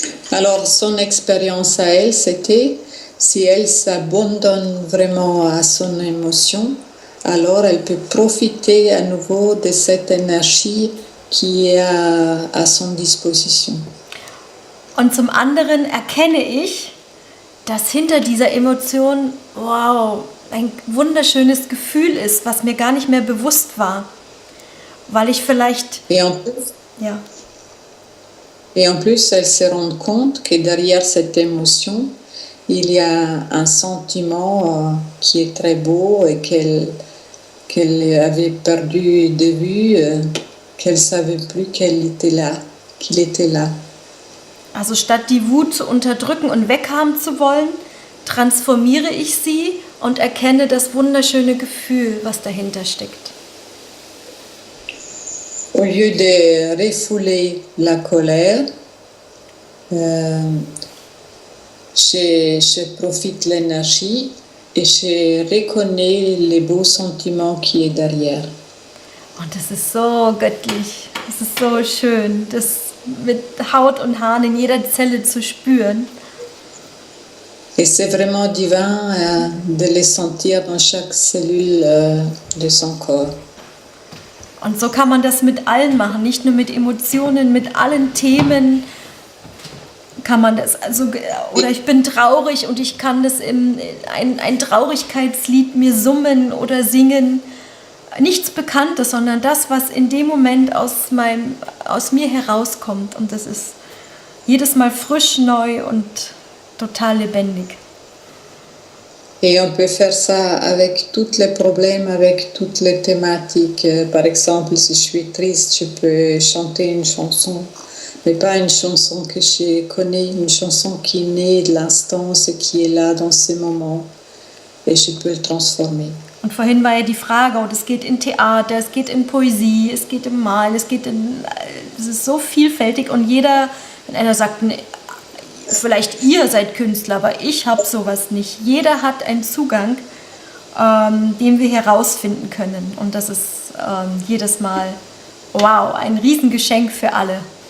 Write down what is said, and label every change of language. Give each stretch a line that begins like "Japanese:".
French: Alors son expérience à elle, c'était si elle s'abandonne vraiment à son émotion, alors elle peut profiter à nouveau de cette énergie qui est à son disposition.
German: Und zum anderen erkenne ich, dass hinter dieser Emotion, wow, ein wunderschönes Gefühl ist, was mir gar nicht mehr bewusst war. Weil ich vielleicht... Ja.
French: Et en plus, elle se rend compte que derrière cette émotion, il y a un sentiment qui est très beau et qu'elle avait perdu de vue, qu'elle ne savait plus qu'il était là.
German: Also statt die Wut zu unterdrücken und weghaben zu wollen, transformiere ich sie und erkenne das wunderschöne Gefühl, was dahinter steckt.
French: Au lieu de refouler la colère, je profite de l'énergie et je reconnais les beaux sentiments qui est derrière.
German: Und das ist so göttlich, das ist so schön, das mit Haut und Haaren in jeder Zelle zu spüren.
French: Et c'est vraiment divin de les sentir dans chaque cellule de son corps.
German: Und so kann man das mit allen machen, nicht nur mit Emotionen, mit allen Themen kann man das. Also, oder ich bin traurig und ich kann das ein Traurigkeitslied mir summen oder singen. Nichts Bekanntes, sondern das, was in dem Moment aus mir herauskommt. Und das ist jedes Mal frisch, neu und total lebendig.
French: Et on peut faire ça avec tous les problèmes, avec toutes les thématiques. Par exemple, si je suis triste, je peux chanter une chanson, mais pas une chanson que je connais, une chanson qui est née de l'instant, ce qui est là dans ce moment. Et je peux le transformer.
German: Und vorhin war ja die Frage, und es geht in Theater, es geht in Poesie, es geht im Malen, es ist so vielfältig und jeder, wenn einer sagt, nee, vielleicht ihr seid Künstler, aber ich habe sowas nicht. Jeder hat einen Zugang, den wir herausfinden können und das ist jedes Mal, wow, ein Riesengeschenk für alle.